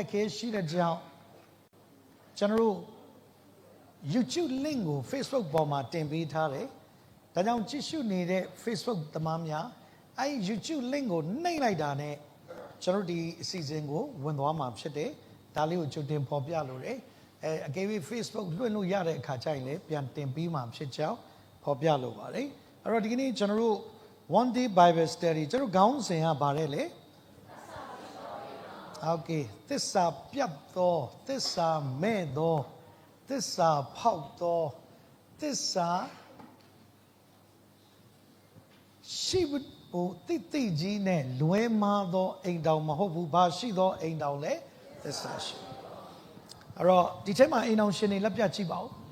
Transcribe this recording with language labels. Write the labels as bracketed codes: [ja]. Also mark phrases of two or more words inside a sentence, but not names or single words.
[my] က်ခဲရှိတဲ့ကြောင့်ကျွန်တော်တို့ YouTube link ကို Facebook ပေါ်မှာတင်ပေးထားတယ်ဒါကြောင့်ကြည့်ရှုနေတဲ့ Facebook သမားများအဲဒီ YouTube link ကိုနှိပ်လိုက်တာနဲ့ကျွန်တော်တို့ဒီအစီအစဉ်ကိုဝင်သွားမှာဖြစ်တယ်ဒါလေးကိုကြိုတင်ဖော်ပြလို့ရတယ်အကယ်၍ Facebook လွှင့်လို့ရတဲ့အခါကျရင်လည်းပြန်တင်ပေးမှာဖြစ်ကြောင်းဖော်ပြလိုပါတယ်အဲ့တော့ဒီကနေ့ကျွန်တော်တို့ [en] one day bible study [my] ကျွန်တော်ခေါင်းစဉ်ကပါတယ်လေ โอเคသစ္စာပြတ်သောသစ္စာမဲ့သောသစ္စာဖောက်သောသစ္စာရှိဖို့တိကြီးနဲ့လွဲမားသောအိမ်တောင်မဟုတ်ဘူးဘာရှိသောအိမ်တောင်လဲသစ္စာရှိအဲ့တော့ဒီထဲမှာအိမ်တောင်ရှင်တွေလက်ပြကြည့်ပါဦး